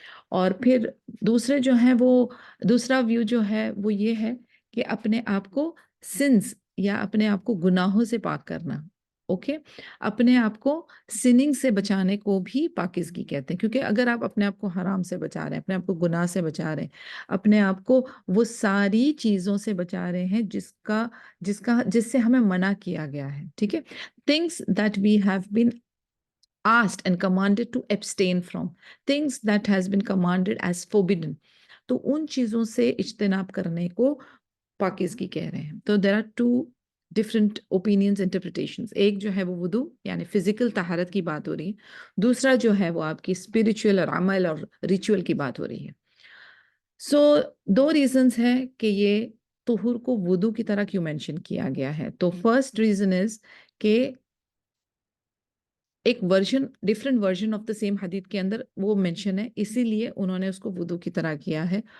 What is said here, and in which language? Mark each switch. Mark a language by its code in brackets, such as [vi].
[ur] اور پھر دوسرے جو ہیں وہ دوسرا ویو جو ہے وہ یہ ہے کہ اپنے آپ کو سنس یا اپنے آپ کو گناہوں سے پاک کرنا. اوکے، اپنے آپ کو سننگ سے بچانے کو بھی پاکیزگی کہتے ہیں، کیونکہ اگر آپ اپنے آپ کو حرام سے بچا رہے ہیں، اپنے آپ کو گناہ سے بچا رہے ہیں، اپنے آپ کو وہ ساری چیزوں سے بچا رہے ہیں جس سے ہمیں منع کیا گیا ہے، ٹھیک ہے. [en] things that we have been asked and commanded to abstain from, things that has been commanded as forbidden. [ur] تو ان چیزوں سے اجتناب کرنے کو پاکیزگی کہہ رہے ہیں. [en] تو there are two different opinions, interpretations. [ur] ایک جو ہے وہ وضو یعنی فزیکل طہارت کی بات ہو رہی ہے، دوسرا جو ہے وہ آپ کی اسپریچول اور عمل اور ریچول کی بات ہو رہی ہے. سو دو ریزنز ہیں کہ یہ طہور کو وضو کی طرح کیوں مینشن کیا گیا ہے. تو [en] first reason is [ur] کہ ایک version, [en] different version of the same [ur] حدیث کے اندر وہ مینشن ہے، اسی لیے انہوں نے اس کو وضو کی طرح کیا ہے.